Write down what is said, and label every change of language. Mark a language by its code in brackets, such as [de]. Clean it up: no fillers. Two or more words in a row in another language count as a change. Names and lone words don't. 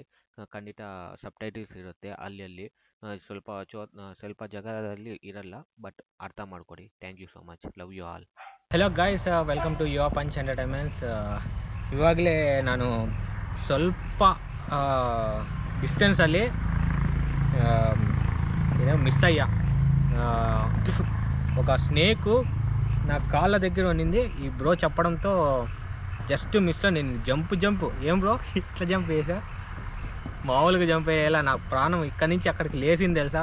[kn] ಖಂಡಿತ ಸಬ್ಟೈಟಲ್ಸ್ ಇರುತ್ತೆ ಅಲ್ಲಿ ಸ್ವಲ್ಪ ಜಾಗದಲ್ಲಿ ಇರಲ್ಲ, ಬಟ್ ಅರ್ಥ ಮಾಡ್ಕೊಡಿ. [en] Thank you so much. Love you all. Hello guys, welcome to Yuva Punch Entertainments. [kn] ಇವಾಗಲೇ ನಾನು ಸ್ವಲ್ಪ ಡಿಸ್ಟೆನ್ಸಲ್ಲಿ [te] మిస్ అయ్యా. ఒక స్నేకు నా కాళ్ళ దగ్గర ఉన్నింది. ఈ బ్రో చెప్పడంతో జస్ట్ మిస్లో నేను జంప్ ఏం బ్రో ఇట్లా జంప్ వేసా, మామూలుగా జంప్ అయ్యేలా నా ప్రాణం ఇక్కడి నుంచి అక్కడికి లేచింది తెలుసా.